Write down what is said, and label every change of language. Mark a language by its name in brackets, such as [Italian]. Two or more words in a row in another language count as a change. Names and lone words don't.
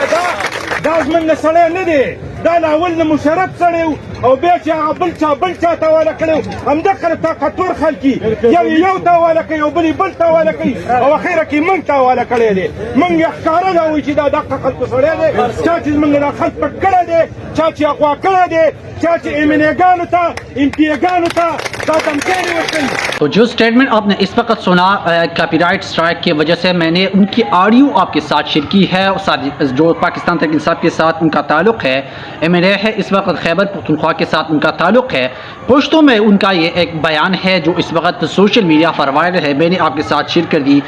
[Pashto] دا زموږ نه سړی نه دی دا له اول نه مشرف سړی او بیا چې هغه بل چا ته حواله کړی همدغه طاقتور خلک یو ته حواله کوي او بل یې بل ته حواله کوي او اخره کې موږ ته حواله کړی دی موږ یې ښکاره دا وایي چې دا دغه خلکو سړی دی چا چې زموږ دا خلک پټ کړی دی چا چې اغوا کړی دی چا چې MNA-ګانو ته MP-ګانو ته دا دمکانې ورکوي۔ [Urdu] تو جو سٹیٹمنٹ آپ نے اس وقت سنا [English] copyright strike [Urdu] کی وجہ سے میں نے ان کی آڈیو آپ کے ساتھ شیئر کی ہے، جو پاکستان تحریک انصاف کے ساتھ ان کا تعلق ہے، MNA ہے، اس وقت خیبر پختونخوا کے ساتھ ان کا تعلق ہے، پشتوں میں ان کا یہ ایک بیان ہے جو اس وقت [English] social media [Urdu] پر وائرل ہے، میں نے آپ کے ساتھ شیئر کر دی۔